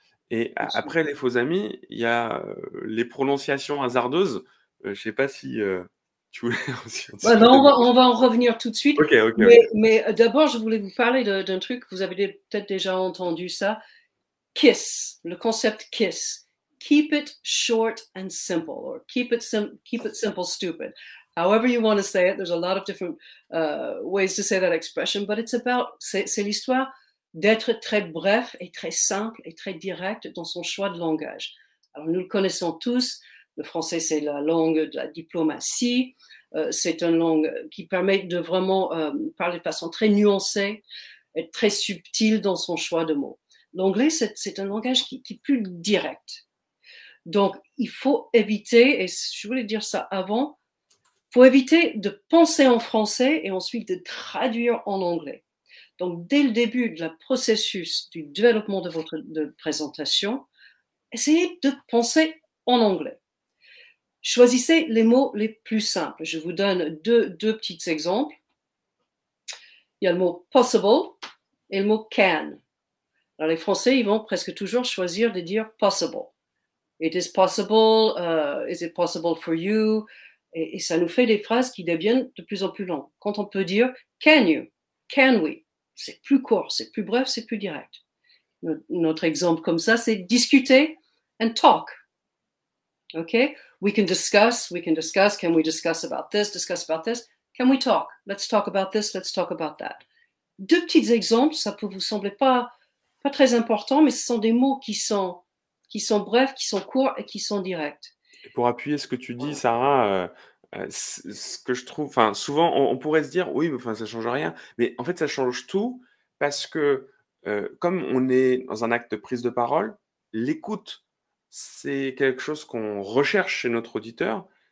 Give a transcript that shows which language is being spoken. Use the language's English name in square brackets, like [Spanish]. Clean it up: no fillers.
[French] Et après les faux amis, il y a les prononciations hasardeuses. Je sais pas si tu voulais aussi en Ouais, ben, discuter. on va en revenir tout de suite. Ok, ok, Mais, ok. d'abord, je voulais vous parler d'un truc, vous avez peut-être déjà entendu ça. KISS, le concept KISS. [English] Keep it short and simple, or keep it simple, stupid. However you want to say it, there's a lot of different ways to say that expression, but [French] c'est l'histoire d'être très bref et très simple et très direct dans son choix de langage. Alors, nous le connaissons tous. Le français, c'est la langue de la diplomatie. C'est une langue qui permet de vraiment parler de façon très nuancée, être très subtil dans son choix de mots. L'anglais, c'est un langage qui est plus direct. Donc, il faut éviter, et je voulais dire ça avant, il faut éviter de penser en français et ensuite de traduire en anglais. Donc, dès le début de la processus du développement de votre présentation, essayez de penser en anglais. Choisissez les mots les plus simples. Je vous donne deux petits exemples. Il y a le mot possible et le mot can. Alors, les Français, ils vont presque toujours choisir de dire possible. [English] It is possible, is it possible for you? [French] Et ça nous fait des phrases qui deviennent de plus en plus longues. Quand on peut dire can you, can we, c'est plus court, c'est plus bref, c'est plus direct. Notre exemple comme ça, c'est discuter and talk. [English] Okay? We can discuss, can we discuss about this? Can we talk? Let's talk about this, let's talk about that. [French] Deux petits exemples, ça peut vous sembler pas très important, mais ce sont des mots qui sont brefs, qui sont courts et qui sont directs. Et pour appuyer ce que tu dis, Sarah, ce que je trouve, enfin, souvent, on pourrait se dire, oui, mais enfin, ça change rien. Mais en fait, ça change tout parce que comme on est dans un acte de prise de parole, l'écoute, c'est quelque chose qu'on recherche chez notre auditeur.